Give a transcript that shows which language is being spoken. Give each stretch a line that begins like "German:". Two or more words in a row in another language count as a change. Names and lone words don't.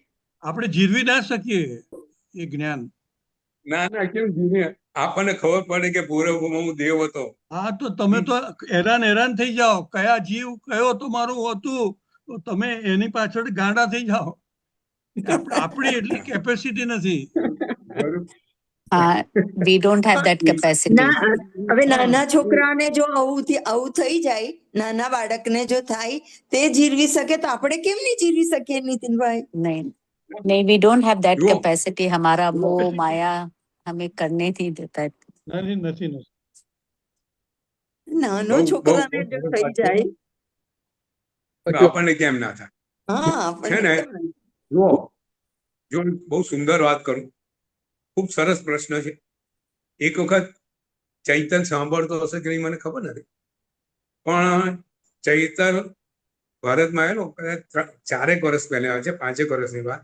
Gujarati: આપણે જીરવી ના શકીએ એ જ્ઞાન. ના કેમ જીવે? આપણને ખબર પડે કે પૂર્વભૂમિમાં હું દેવ હતો. હા, તો તમે તો હેરાન થઈ જાઓ, કયા જીવ કયો તમારું હતું, તો તમે એની પાછળ ગાંડા થઈ જાઓ. આપણી એટલી કેપેસિટી નથી.
English: We don't have that capacity.
Gujarati: હવે નાના છોકરાને જો આવું થઈ જાય, નાના બાળકને જો થાય તે જીરવી શકે તો આપણે કેમ નહીં જીરવી શકીએ નીતિનભાઈ?
Hindi: नहीं,
English: we don't have that
Gujarati: જો.
English: capacity.
Hindi: हमारा मोह माया हमें करने नहीं देता है.
Gujarati: નથી નાનો બહુ છોકરાને જો સરસ થઈ વાત છે. જાય. તો આપણને કેમ ના થાય? હા છે આપણને ને? કેમ નહીં? જો બહુ સુંદર વાત કરું, ખૂબ સરસ પ્રશ્ન છે. એક વખત ચૈતન સાંભળતો હશે કે નહીં મને ખબર નથી, પણ ચૈતન ભારતમાં આવેલો કદાચ 4 વર્ષ પહેલા આવે છે, 5 વર્ષની વાત.